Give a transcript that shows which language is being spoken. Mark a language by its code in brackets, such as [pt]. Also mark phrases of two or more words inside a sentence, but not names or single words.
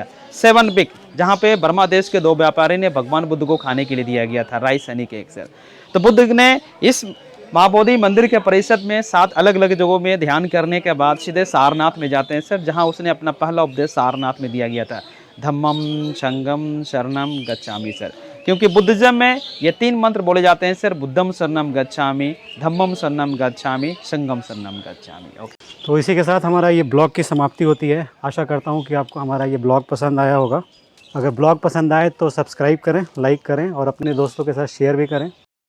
[hi] 7 वीक, जहाँ पे बर्मा देश के 2 व्यापारी ने भगवान बुद्ध को खाने के लिए दिया गया था [en] rice honey cake [hi] सर। तो बुद्ध ने इस महाबोधि मंदिर के परिसर में 7 अलग अलग जगहों में ध्यान करने के बाद सीधे सारनाथ में जाते हैं सर, जहाँ उसने अपना पहला उपदेश सारनाथ में दिया गया था, [pi] धम्मम संगम शरणम गच्छामि सर। [hi] क्योंकि बुद्धिज्म में ये 3 मंत्र बोले जाते हैं सर, [pi] बुद्धम शरणम गच्छामि, धम्मम शरणम गच्छामि, संगम शरणम गच्छामि। ओके, [hi] तो इसी के साथ हमारा ये ब्लॉग की समाप्ति होती है। आशा करता हूँ कि आपको हमारा ये ब्लॉग पसंद आया होगा। अगर ब्लॉग पसंद आए तो सब्सक्राइब करें, लाइक करें और अपने दोस्तों के साथ शेयर भी करें।